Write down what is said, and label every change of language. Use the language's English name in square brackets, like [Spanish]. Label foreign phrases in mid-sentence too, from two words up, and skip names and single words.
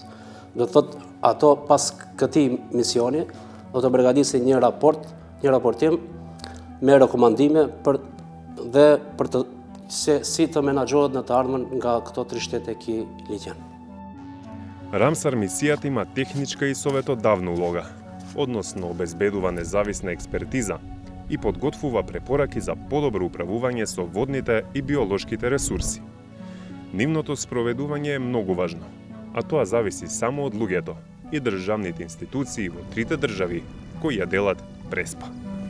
[Albanian] Do të thotë ato pas këtij misioni do të përgatisin një raportim me rekomandime për të si të menaxhohet në të ardhmen nga këto tri shtete ky liçen. [Macedonian] Рамсар мисијата има техничка и советодавна улога, односно обезбедува независна експертиза и подготвува препораки за подобро управување со водните и биолошките ресурси. Нивното спроведување е многу важно, а тоа зависи само од луѓето, и државните институции во трите држави кои ја делат Преспа.